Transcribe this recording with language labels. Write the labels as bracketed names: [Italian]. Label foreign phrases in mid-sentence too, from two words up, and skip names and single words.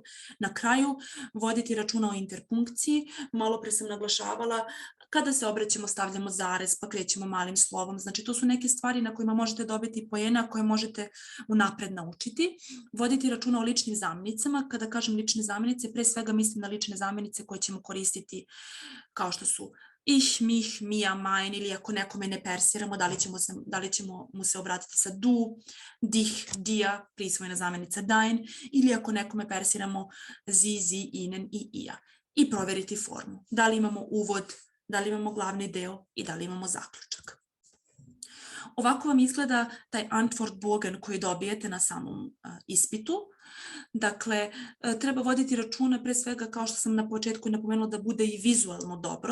[Serbian] Na kraju, voditi računa o interpunkciji, malo pre sam naglašavala, kada se obraćamo stavljamo zarez, pa krećemo malim slovom, znači to su neke stvari na kojima možete dobiti poena koje možete unapred naučiti. Voditi računa o ličnim zamenicama, kada kažem lične zamenice, pre svega mislim na lične zamenice koje ćemo koristiti kao što su [German] ich, mich, mia, mein, [Serbian] ili ako nekome ne persiramo, da li ćemo mu se obratiti sa [German] du, dich, dia, [Serbian] prisvojena zamenica dein, ili ako nekome persiramo [German] sie, sie, ihnen [Serbian] i ia. I proveriti formu. Da li imamo uvod, da li imamo glavni deo i da li imamo zaključak. Ovako vam izgleda taj Antwortbogen koji dobijete na samom ispitu. Dakle, treba voditi računa pre svega, kao što sam na početku napomenula, da bude i vizualno dobro.